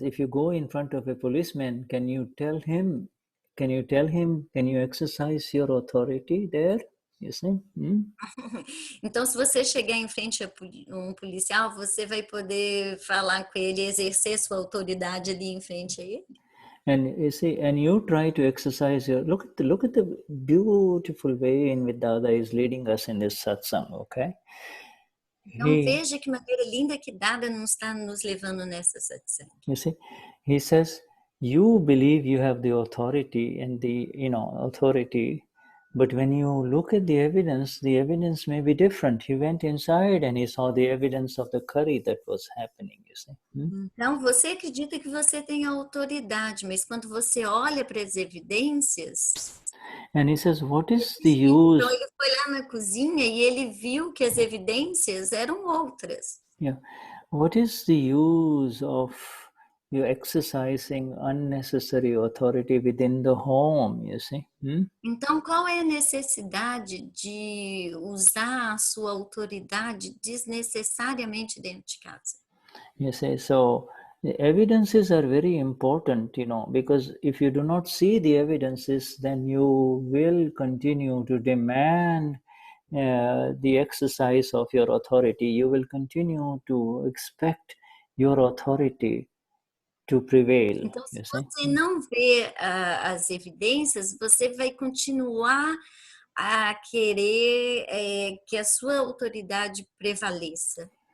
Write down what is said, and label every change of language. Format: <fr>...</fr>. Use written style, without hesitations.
<en>If you go in front of a policeman, can you exercise your authority there? You see?</en> <pt>Então, se você chegar em frente a um policial, você vai poder falar com ele, exercer sua autoridade ali em frente a ele.</pt> <en>And you see, and you try to exercise your look at the beautiful way in which Dada is leading us in this satsang, okay?</en> <pt>Então veja que maneira linda que Dada não está nos levando nessa satsang.</pt> <en>You see, he says, you believe you have the authority and the authority, but when you look at the evidence may be different. He went inside and he saw the evidence of the curry that was happening. You see.</en> <pt>Então você acredita que você tem autoridade, mas quando você olha para as evidências.</pt> <en>And he says, what is the use?</en> <pt>Então ele foi lá na cozinha e ele viu que as evidências eram outras.</pt> <en>Yeah. What is the use of you exercising unnecessary authority within the home, you see?</en> <pt>Então qual é a necessidade de usar a sua autoridade desnecessariamente dentro de casa?</pt> <en>You see, so the evidences are very important, because if you do not see the evidences, then you will continue to demand the exercise of your authority. You will continue to expect your authority to prevail.</en> <pt>Então, se você não vê as evidências, você vai continuar a querer que a sua autoridade prevaleça.</pt>